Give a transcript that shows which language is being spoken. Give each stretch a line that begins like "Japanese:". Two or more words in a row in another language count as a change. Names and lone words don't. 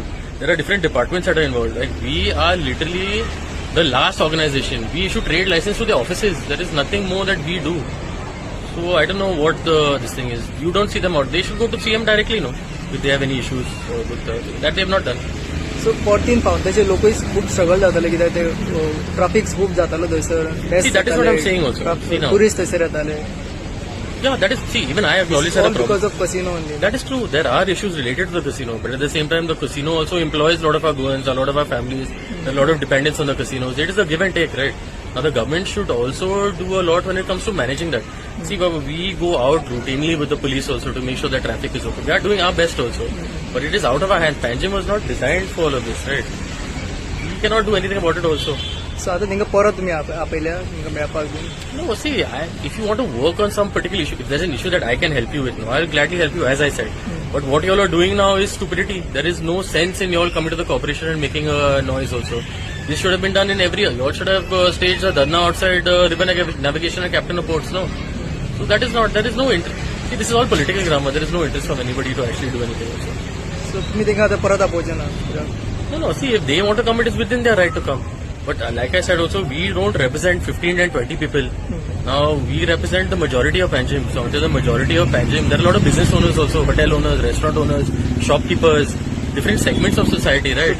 English: There are different departments that are involved. Like we are literally the last organization. We issue trade license to the offices. There is nothing more that we do. So I don't know what this thing is. You don't see them out. They should go to CM directly, no? If they have any issues with that, they have not done.
Konkani: सो परतीन पावताचे लोकूय खूब स्ट्रगल जाताले कित्याक ते ट्राफिक खूब जातालो थंयसर
English: See, that is what I'm saying also. See now.
Konkani: टुरिस्ट थंयसर येताले
English: Yeah, that is, see, even I acknowledge that a all problem. because of casino only. That is true. There are issues related to the casino, but at the same time, the casino also employs a lot of our Goans, a lot of our families, a lot of dependence on the casinos. It is a give and take, right? Now, the government should also do a lot when it comes to managing that. See, Baba, we go out routinely with the police also to make sure that traffic is open. We are doing our best also, but it is out of our hands. Panjim was not designed for all of this, right? We cannot do anything about it also.
Konkani: सो आतां तांकां परत तुमी आपयल्या तांकां मेळपाक बीन
English: No, see, if you want to work on some particular issue, if there's an issue that I can help you with, no, I'll gladly help you, as I said. But what you all are doing now is stupidity. There is no sense in you all coming to the corporation and making a noise also. This should have been done in every year. You all should have staged a dharna outside river navigation and captain of ports, no? So that is not, there is no interest. See, this is all political grammar. There is no interest from anybody to actually do anything also.
Konkani: सो तुमी तांकां आतां परत आपोवचें ना
English: No, see, if they want to come, it is within their right to come. But like I said also, we don't represent 15 and 20 people. Now, we represent the majority of Panjim. So, until the majority of Panjim, there are a lot of business owners also, hotel owners, restaurant owners, shopkeepers, different segments of society, right?